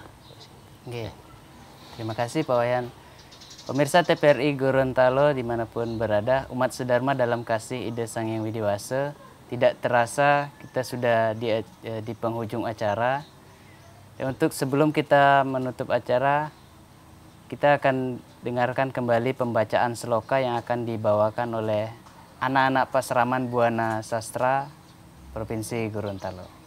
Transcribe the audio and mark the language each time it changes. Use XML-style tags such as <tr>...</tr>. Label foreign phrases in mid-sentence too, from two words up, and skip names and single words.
<id>Oke. Terima kasih Pak Wayan. Pemirsa TPRI Gorontalo dimanapun berada, umat sedharma dalam kasih Ida Sang Hyang Widiwasa, tidak terasa kita sudah di penghujung acara. Untuk sebelum kita menutup acara, kita akan dengarkan kembali pembacaan sloka yang akan dibawakan oleh anak-anak Pasraman Buana Sastra Provinsi Gorontalo.</id>